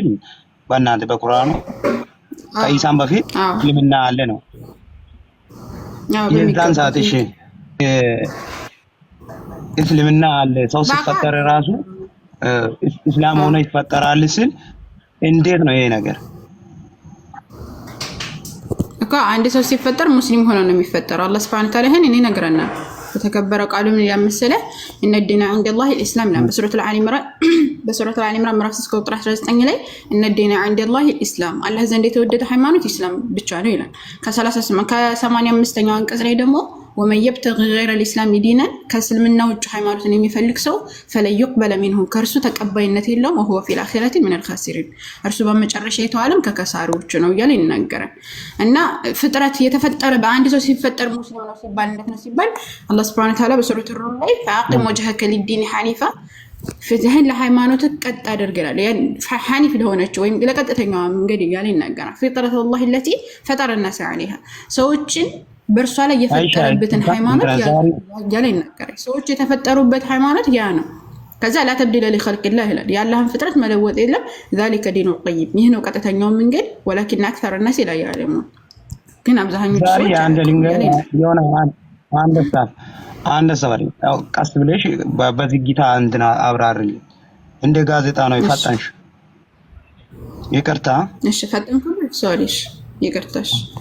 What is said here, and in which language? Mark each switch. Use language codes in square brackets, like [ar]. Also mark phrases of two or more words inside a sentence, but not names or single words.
[am] በእናንተ በቁርአኑ ከኢሳም በፊት እስልምና አለ ነው። የዛን ሰዓት እሺ እስልምና አለ ሰው ሲፈጠር ራሱ እስላም ሆኖ ይፈጠራል ሲል እንዴት ነው ይሄ ነገር? እኮ አንድ ሰው ሲፈጠር ሙስሊም ሆኖ ነው የሚፈጠረው። አላህ [ar] سبحانه وتعالى [am] ይሄን ይነግረናል። በተከበረ ቃሉ ምን ያመሰለ [ar] ان الدين عند الله الاسلام [am] ነው በሱረቱል አሊ ኢምራን ምዕራፍ 3 ቁጥር 19 ላይ [ar] ان الدين عند الله الاسلام [am] አላህ ዘንድ የተወደደ ሃይማኖት ኢስላም ብቻ ነው ይላል። ከ85ኛው አንቀጽ ላይ ደግሞ [ar] ومن يبتغي غير الاسلام دينا [am] ከእስልምና ውጭ ሃይማኖትን የሚፈልግ ሰው [ar] فلا يقبل منه [am] ከርሱ ተቀባይነት የለውም [ar] وهو في الاخره من الخاسرين [am] እርሱ በመጨረሻ የተዋለም ከከሳሪዎች ነው እያለ ይናገራል። እና ፍጥረት የተፈጠረ በአንድ ሰው ሲፈጠር ሙስሊም ነው ሲባል እንደት ነው ሲባል አላህ [ar] سبحانه وتعالى [am] በሱረቱ ሩም ላይ [ar] فاقم وجهك للدين حنيفا [am] ፍትህን ለሃይማኖት ቀጥ አድርገናል ያን ሐኒፍ ለሆነች ወይም ለቀጥተኛው መንገድ እያለ ይናገራል። [ar] فطرة الله التي فطر الناس عليها [am] ሰዎችን በእርሷ ላይ የፈጠረበትን ሃይማኖት ያለ ይናገራል። ሰዎች የተፈጠሩበት ሃይማኖት ያ ነው። ከዛ [ar] لا تبديل لخلق الله [am] ይላል። ያላህን ፍጥረት መለወጥ የለም። [ar] ذلك دين القيم [am] ይህ ነው ቀጥተኛው መንገድ [ar] ولكن اكثر الناس لا يعلمون። [am] ግን አብዛኞቹ ሰዎች የሆነ አንድ ሰው ቀስ ብለሽ በዝግታ እንትና አብራርልኝ እንደ ጋዜጣ ነው ይፈጣንሽ። ይቅርታ እሺ ፈጣንኩ ሶሪሽ ይቅርታሽ